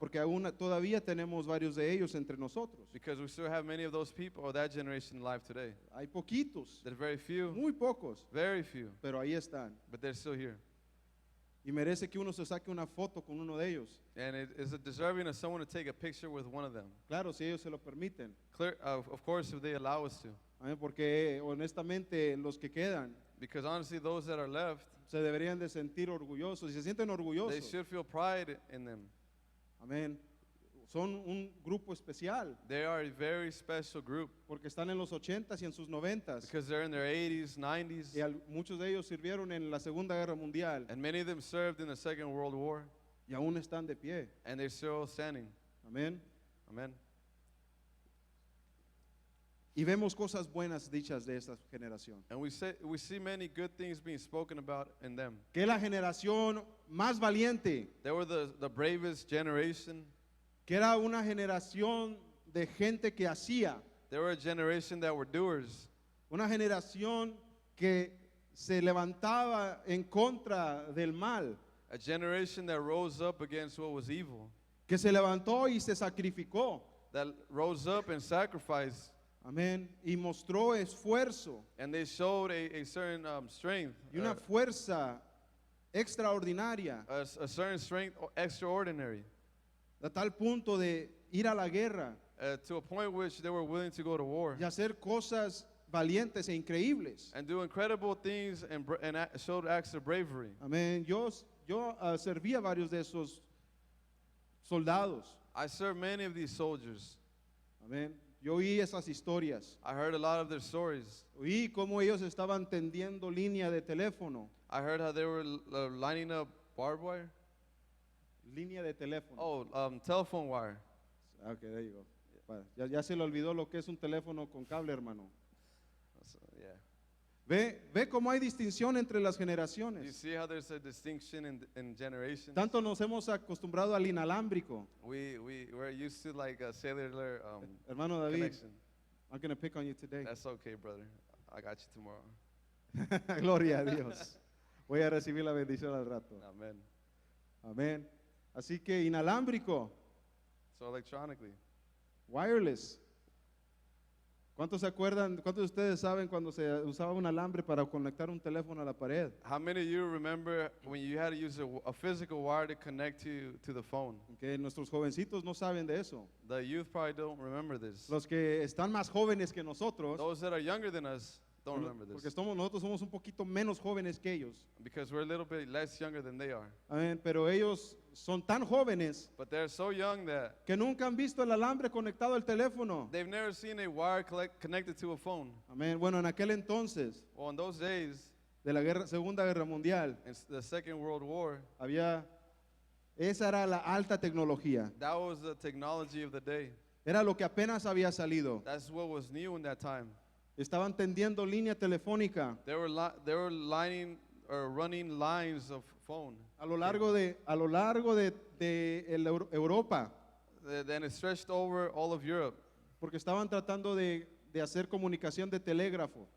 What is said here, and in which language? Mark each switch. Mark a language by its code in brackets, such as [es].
[es] Porque aún todavía tenemos varios de ellos entre nosotros. [en] Because we still have many of those people or that generation alive today. [es] Hay poquitos, [en] There's very few, [es] muy pocos, [en] very few, [es] pero ahí están. [en] but they're still here. [es] Y merece que uno se saque una foto con uno de ellos. [en] And it is deserving of someone to take a picture with one of them. [es] Claro, si ellos se lo permiten. [en] Clear, of course, if they allow us to. [es] Amén. Porque honestamente los que quedan [en] Because honestly, those that are left, [es] se deberían de sentir orgullosos y se sienten [en] they [es] orgullosos. [en] should feel pride in them. [es] Amén. son un grupo especial [en] They are a very special group [es] porque están en los 80s y en sus 90s. [en] because they're in their 80s, 90s, [es] Y muchos de ellos sirvieron en la Segunda Guerra Mundial [en] and many of them served in the Second World War, [es] y aún están de pie. [en] and they're still standing. [es] Amén. [en] Amen. [es] Y vemos cosas buenas dichas de esta generación. [en] And we see many good things being spoken about in them. [es] Que es la generación más valiente, [en] They were the bravest generation. [es] que era una generación de gente que hacía, [en] They were a generation that were doers. [es] una generación que se levantaba en contra del mal, [en] A generation that rose up against what was evil. [es] que se levantó y se sacrificó. [en] That rose up and sacrificed. [es] Amén. Y mostró esfuerzo [en] And they showed a certain strength. [es] y una fuerza extraordinaria, [en] A certain strength extraordinary. [es] a tal punto de ir a la guerra [en] To a point which they were willing to go to war. [es] y hacer cosas valientes e increíbles. [en] And do incredible things and showed acts of bravery. [es] Amén. Yo serví a varios de esos soldados. [en] I served many of these soldiers. [es] Amén. Yo oí esas historias. [en] I heard a lot of their stories. [es] Oí cómo ellos estaban tendiendo línea de teléfono. [en] I heard how they were lining up barbed wire. [es] Línea de teléfono. [en] Oh, telephone wire. Ok, there you go. [es] Ya se le olvidó lo que es un teléfono con cable, hermano. [en] So, yeah. [es] Ve cómo hay distinción entre las [en] You [es] generaciones. [en] see how there's a distinction in generations? [es] Tanto nos hemos acostumbrado al inalámbrico. [en] We're used to like a cellular [es] Hermano David, [en] connection. I'm going to pick on you today. That's okay, brother. I got you tomorrow. [es] Gloria a Dios. Voy a recibir la bendición al rato. [en] Amen. [es] Amén. Así que inalámbrico, [en] So electronically. wireless. [es] ¿Cuántos se acuerdan, cuántos de ustedes saben cuando se usaba un alambre para conectar un teléfono a la pared? [en] How many of you remember when you had to use a physical wire to connect to the phone? [es] Que nuestros jovencitos no saben de eso. [en] The youth probably don't remember this. [es] Los que están más jóvenes que nosotros, [en] Those that are younger than us don't remember [es] porque [en] this [es] nosotros somos un poquito menos jóvenes que ellos. [en] because we're a little bit less younger than they are. [es] Amén. [en] Pero ellos son tan jóvenes [es] But they're so young that [en] que nunca han visto el alambre conectado al teléfono. [es] they've never seen a wire connected to a phone. [en] Amén. [es] Bueno, en aquel entonces [en] Well, in those days, [es] de la Segunda Guerra Mundial, [en] in the Second World War, [es] esa era la alta tecnología. [en] that was the technology of the day. [es] Era lo que apenas había salido. [en] That's what was new in that time. [es] Estaban tendiendo línea telefónica [en] They were lining or running lines of phone. [es] a lo largo de Europa, [en] Then it stretched over all of Europe [es] porque estaban tratando de hacer comunicación de telégrafo.